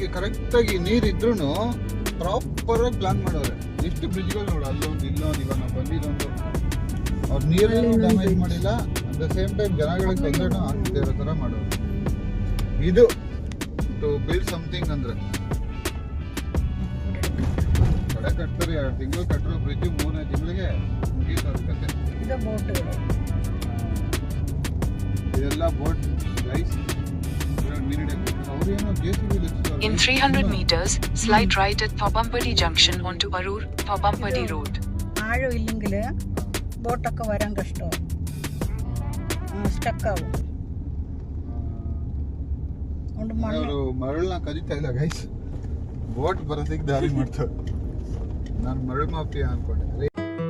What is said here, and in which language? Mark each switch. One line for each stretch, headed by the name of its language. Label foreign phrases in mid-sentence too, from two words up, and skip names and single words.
Kannada: ಕರೆಕ್ಟಾಗಿ ನೀರಿದ್ರೂ ಪ್ರಾಪರ್ ಆಗಿ ಪ್ಲಾನ್ ಮಾಡೋರೆ ಎಷ್ಟು ಬ್ರಿಡ್ಜ್ಗಳು ನೋಡು ಅಲ್ಲೊಂದು ಇಲ್ಲೊಂದು ಇವಾಗ ನಾವು ಬಂದಿದ್ದೊಂದು ಅವ್ರು ನೀರನ್ನು ಡ್ಯಾಮೇಜ್ ಮಾಡಿಲ್ಲ
English: at the same time
Kannada: ಜನಗಳಿಗೆ ತೊಂದರೆನೂ ಆಗ್ತಿದೆ ಇರೋ ಥರ ಮಾಡೋರು ಇದು
English: to build something
Kannada: ಅಂದ್ರೆ ಕಡೆ ಕಟ್ತಾರೆ 2 ತಿಂಗಳು ಕಟ್ಟರೋ ಬ್ರಿಡ್ಜ್ 3 ತಿಂಗಳಿಗೆ ಮುಗೀತಾರೆ ಕತೆ ಇದೆಲ್ಲ
English: boat guys In 300 meters, slide right at Thopampadi Junction onto Arur, Thopampadi Road.
Malayalam: ആഴം ഇല്ലെങ്കിൽ ബോട്ടൊക്കെ വരാൻ കഷ്ടമാണ് സ്റ്റക്കാവും
Kannada: ಅವರು ಮರಳನ್ನ ಕದಿತಾ ಇಲ್ಲ ಗೈಸ್ ಬೋಟ್ ಬರೋದಕ್ಕೆ ದಾರಿ ಮಾಡ್ತಾರೆ ನಾನು ಮರಳು ಮಾಫಿಯಾ ಅನ್ಕೊಂಡೆ